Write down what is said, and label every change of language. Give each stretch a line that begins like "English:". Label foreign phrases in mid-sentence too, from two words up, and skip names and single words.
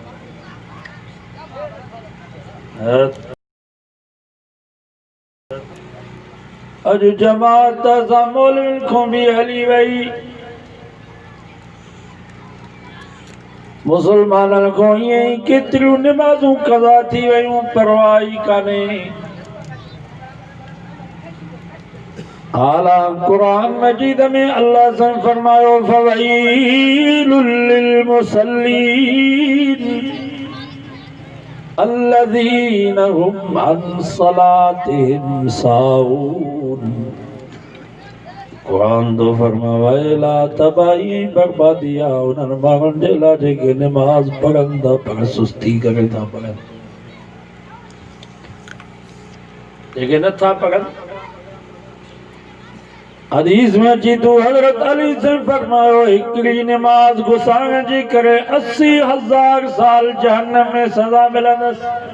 Sindhi: अॼु जमात सां मौलवियुनि खां बि हली वई, मुसलमाननि खां ईअं ई केतिरियूं निमाज़ूं क़ज़ा थी वयूं, परवाह ई कान्हे। हालांकि कुरान मजीद में अल्लाह से फरमायो
Arabic: فويل للمصلين الذين هم عن صلاتهم ساهون.
Sindhi: कुरान तो फरमावेला तबाही बर्बादी आहे उन्हनि माण्हुनि जे लाइ जेके निमाज़ पढ़नि था पर सुस्ती करे था पढ़नि, जेके नथा पढ़नि। हदीस में अची तो हज़रत अली से फरमायो हिकिड़ी निमाज़ गुसाइण जे करे 80,000 साल जहन्नम में सज़ा मिलंदसि।